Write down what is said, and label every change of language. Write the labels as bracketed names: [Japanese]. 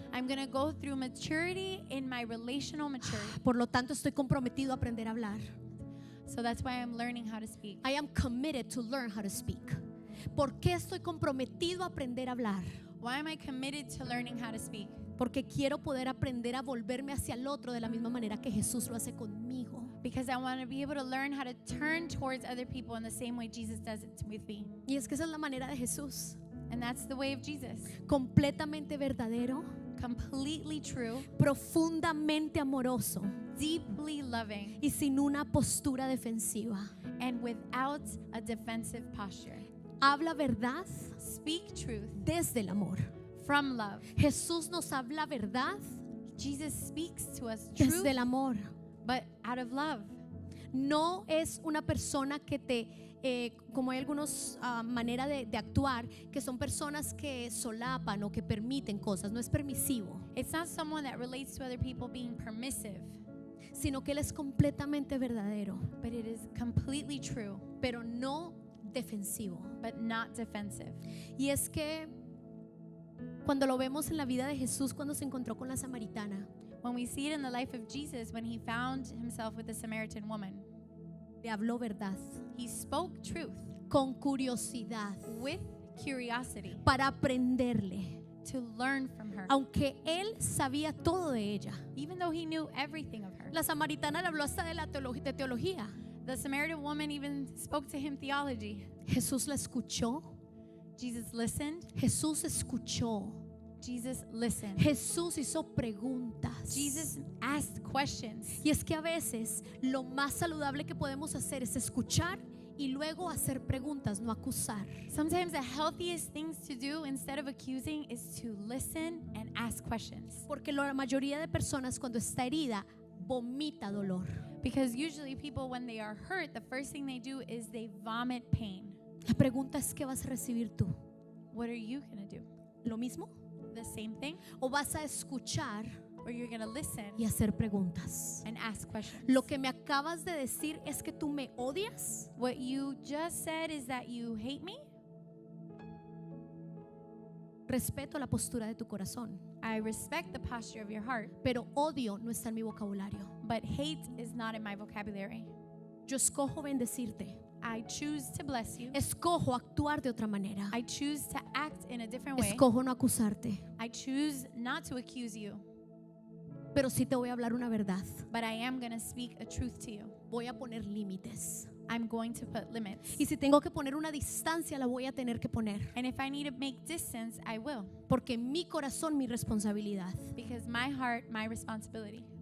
[English] I'm going to go through maturity in my relational maturity. [Spanish] Por lo tanto, estoy comprometido a aprender a hablar. [English] So that's why I'm learning how to speak. I am committed to learn how to speak. [Spanish] ¿Por qué estoy comprometido a aprender a hablar? [English] Why am I committed to learning how to speak? [Spanish] Porque quiero poder aprender a volverme hacia el otro de la misma manera que Jesús lo hace conmigo. [English] Because I want to be able to learn how to turn towards other people in the same way Jesus does it with me. [Spanish] Y es que esa es la manera de Jesús. [English] And that's the way of Jesus. [Spanish] Completamente verdadero, [English] Completely true, [Spanish] profundamente amoroso [English] deeply loving, [Spanish] y sin una postura defensiva. [English] and without a defensive posture. [Spanish] Habla verdad [English] Speak truth [Spanish] desde el amor. [English] from love. [Spanish] Jesús nos habla verdad [English] Jesus speaks to us truth, [Spanish] desde el amor. [English] but out of love. [Spanish] No es una persona que como hay algunas maneras de actuar, que son personas que solapan o que permiten cosas. No es permisivo, [English] It's not someone that relates to other people being permissive, [Spanish] sino que Él es completamente verdadero, [English] but it is completely true, [Spanish] pero no defensivo. [English] but not defensive. [Spanish] Y es que cuando lo vemos en la vida de Jesús, cuando se encontró con la samaritana, [English] When we see it in the life of Jesus, when he found himself with the Samaritan woman, [Spanish] le habló verdad, [English] he spoke truth [Spanish] con curiosidad, [English] with curiosity [Spanish] para aprenderle, [English] to learn from her, [Spanish] aunque Él sabía todo de ella. [English] even though he knew everything of her. [Spanish] La samaritana le habló hasta de teología. [English] The Samaritan woman even spoke to him theology. [Spanish] Jesús la escuchó. [English] Jesus listened. [Spanish] Jesús escuchó. [English] Jesus listened. [Spanish] Jesús hizo preguntas. [English] Jesus asked questions. [Spanish] Y es que a veces lo más saludable que podemos hacer es escuchar y luego hacer preguntas, no acusar. [English] Sometimes the healthiest things to do instead of accusing is to listen and ask questions. [Spanish] Porque la mayoría de personas cuando está herida vomita dolor. [English] Because usually people, when they are hurt, the first thing they do is they vomit pain. [Spanish] La pregunta es, ¿qué vas a recibir tú? [English] What are you going to do? [Spanish] ¿Lo mismo? [English] The same thing? [Spanish] ¿O vas a escuchar [English] Or you're going to listen [Spanish] y hacer preguntas? [English] and ask questions? [Spanish] Lo que me acabas de decir es que tú me odias. [English] What you just said is that you hate me? [Spanish] Respeto la postura de tu corazón, [English] I respect the posture of your heart, [Spanish] pero odio no está en mi vocabulario. [English] but hate is not in my vocabulary. [Spanish] Yo escojo bendecirte. [English] I choose to bless you. [Spanish] Escojo actuar de otra manera. [English] I choose to act in a different way. [Spanish] Escojo no acusarte, [English] I choose not to accuse you, [Spanish] pero sí te voy a hablar una verdad. [English] but I am going to speak a truth to you. [Spanish] Voy a poner límites. [English] I'm going to put limits. [Spanish] Y si tengo que poner una distancia, la voy a tener que poner. [English] And if I need to make distance, I will. [Spanish] Porque mi corazón, mi responsabilidad. [English] Because my heart, my responsibility.